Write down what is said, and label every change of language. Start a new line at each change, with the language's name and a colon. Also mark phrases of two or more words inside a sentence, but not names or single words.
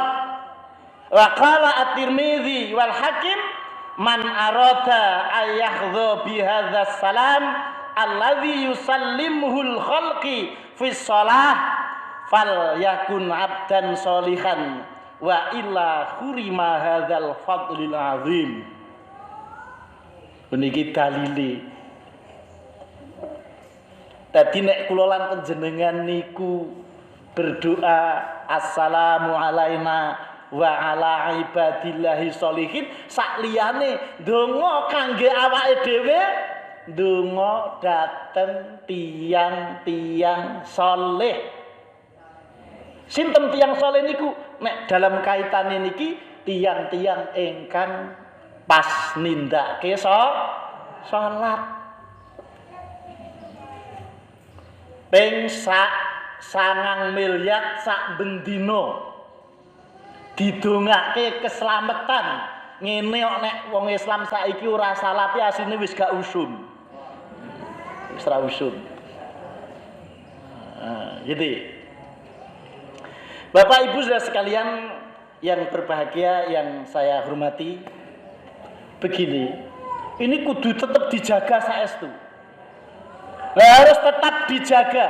Arabic: وقال الترمذي والحاكم من أراد أن يحظى بهذا السلام الذي يسلمه الخلق في الصلاة فليكن عبدا صالحا وإلا حرم هذا الفضل العظيم.
Javanese: Puniki dalile. Dadi nek kula lan panjenengan niku berdoa
Arabic: السلام علينا وعلى عباد الله الصالحين,
Javanese: sak liyane donga kangge awake dhewe, donga dateng tiang-tiang saleh. Sinten tiang saleh niku? Nek dalam kaitane niki tiang-tiang ingkang pas nindakake salat. Ping 9 miliar sak bendina didongake keselamatan. Ngene kok nek wong Islam saiki ora salate asline wis gak usum. Wis ra usum. Gitu.
Indonesian: Bapak Ibu saudara sekalian yang berbahagia yang saya hormati, begini, ini kudu tetap dijaga saestu. Harus tetap dijaga.